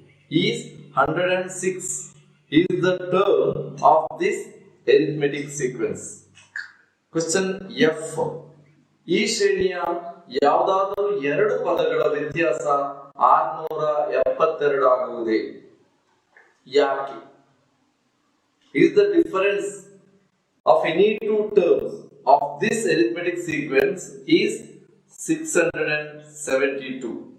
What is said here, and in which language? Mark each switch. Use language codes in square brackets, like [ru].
[en] Is 106 is the term of this arithmetic sequence. [kn] Question F, ಈ ಶ್ರೇಣಿಯ ಯಾವುದಾದರೂ 2 ಪದಗಳ ವ್ಯತ್ಯಾಸ 675 72 ಆಗುವುದೇ? ಯಾಕೆ? [en] Is the difference of any two terms of this arithmetic sequence is 672.